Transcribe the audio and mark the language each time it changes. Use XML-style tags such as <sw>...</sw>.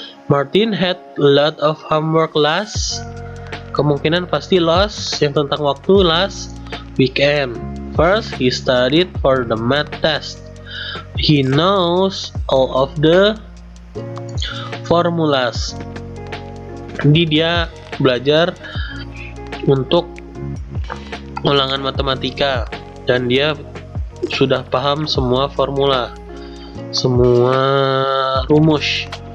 <en>Martin had a lot of homework last.</en> <id>Kemungkinan pasti last yang tentang waktu last weekend.</id> <en>First, he studied for the math test. He knows all of the formulas.</en> <id>Jadi dia belajar untuk ulangan matematika dan dia sudah paham semua formula, semua rumus.</id>